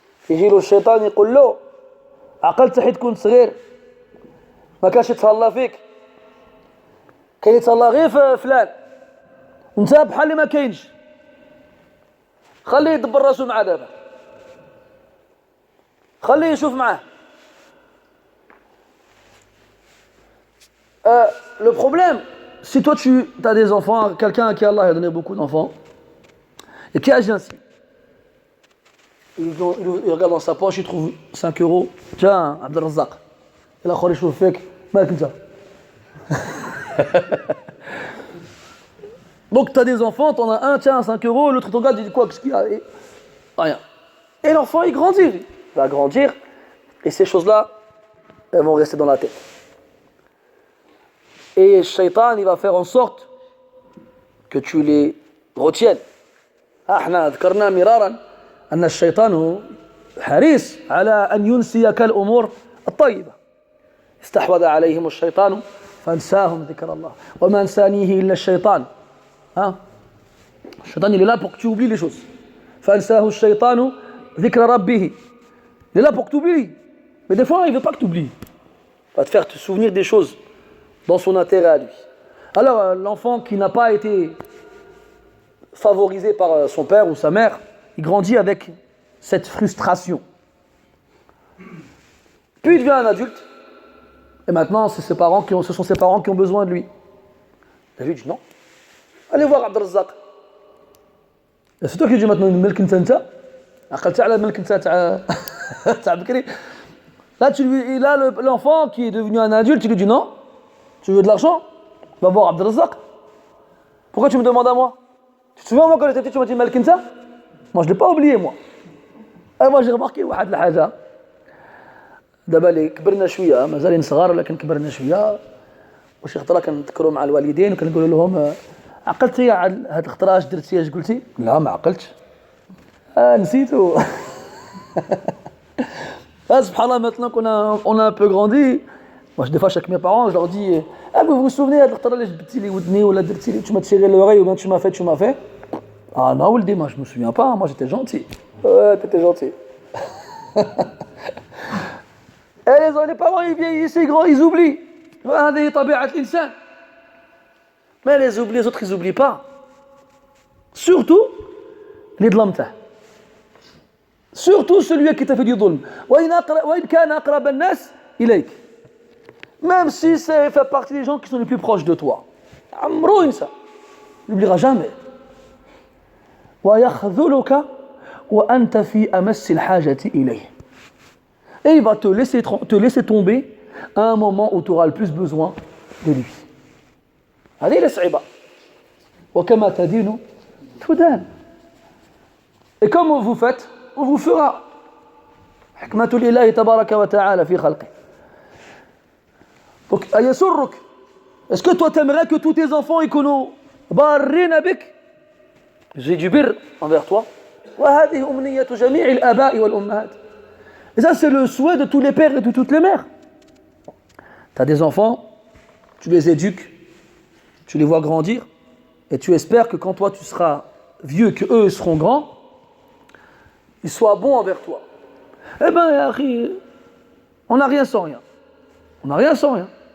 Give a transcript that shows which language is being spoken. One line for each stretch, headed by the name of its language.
Arabic: يجي له الشيطان يقول له عقلت حيت كنت صغير ما كانش يتهلا فيك كان يتهلا غير في فلان انت بحال اللي ما كاينش خليه يدبر راسو مع دابا خليه يشوف معاه.
French: Le problème, si toi tu as des enfants, quelqu'un à qui Allah a donné beaucoup d'enfants, et qui agit ainsi, il regarde dans sa poche, il trouve 5 euros, tiens, Abdelrazak, il a
Arabic: khori choufek, malk nta.
French: Donc tu as des enfants, tu en as un, tiens, 5 euros, l'autre ton gars, il dit quoi, qu'est-ce qu'il y a? Rien. Et l'enfant, il grandit, il va grandir, et ces choses-là, elles vont rester dans la tête. Et le shaitan, il va faire en sorte que tu les retiennes.
Arabic: احنا ذكرنا مرارا أن الشيطان حريص على أن ينسيك الأمور الطيبة. استحوذ عليهم الشيطان فانساهم ذكر الله وما انسانيه إلا الشيطان. الشيطان
French: il est là pour que tu oublies les choses.
Arabic: فانساه الشيطان ذكر ربه.
French: Il est là pour que tu oublies. Mais des fois, il ne veut pas que tu oublies. Il va te faire te souvenir des choses dans son intérêt à lui. Alors, l'enfant qui n'a pas été favorisé par son père ou sa mère, il grandit avec cette frustration. Puis il devient un adulte, et maintenant, ce sont ses parents qui ont besoin de lui. Et lui dit non. Allez voir Abdelrazak. Et c'est toi qui dis maintenant, là, l'enfant qui est devenu un adulte, il lui dit non. Tu veux de l'argent? Va voir Abdelrazak. Pourquoi tu me demandes à moi? Tu te souviens, moi, quand j'étais petit, tu m'as dit Malkinta? Moi, je ne l'ai pas oublié, moi. Et moi, j'ai remarqué,
Arabic: واحد الحاجة. دابا اللي كبرنا شوية، مازالين صغار ولكن كبرنا شوية. وشي خطرة كنذكروا مع الوالدين وكنقولوا لهم عقلتي هاد الخطرة اش درتي اش قلتي؟ لا ما عقلتش. نسيتو. سبحان الله
French: maintenant qu'on a un peu grandi. Moi, des fois, avec mes parents, je leur dis vous vous souvenez de l'khtra
Arabic: اللي جبتي لي ودني ولا درتي لي
French: tu m'as tiré l'oreille ou bien tu m'as fait ah non
Arabic: ولدي
French: moi je me souviens pas moi j'étais gentil. Ouais, t'étais gentil. Et les parents ils vieillissent ils grands ils oublient.
Arabic: هذه طبيعة الإنسان.
French: Mais les autres ils oublient pas. Surtout les
Arabic: ظلمته.
French: Surtout celui qui t'a fait du dhulm.
Arabic: وإن كان أقرب الناس إليك.
French: Même si ça fait partie des gens qui sont les plus proches de toi.
Arabic: عمرو ينسى.
French: Il n'oubliera jamais.
Arabic: ويخذلك وأنت في أمس الحاجة إليه.
French: Et il va te laisser tomber à un moment où tu auras le plus besoin de lui.
Arabic: هذه الصعيبة. وكما تدين تدان.
French: Et comme vous faites, on vous fera.
Arabic: حكمة الإله تبارك وتعالى في خلقه.
French: Donc,
Arabic: أيسرك.
French: Est-ce que toi t'aimerais que tous tes enfants
Arabic: يكونوا بارين بك؟
French: J'ai du bir envers toi.
Arabic: وهذه أمنية جميع الآباء والأمهات.
French: Et ça c'est le souhait de tous les pères et de toutes les mères. Tu as des enfants, tu les éduques, tu les vois grandir, et tu espères que quand toi tu seras vieux, que eux seront grands, ils soient bons envers toi. Eh bien, on n'a rien sans rien. On n'a rien sans rien.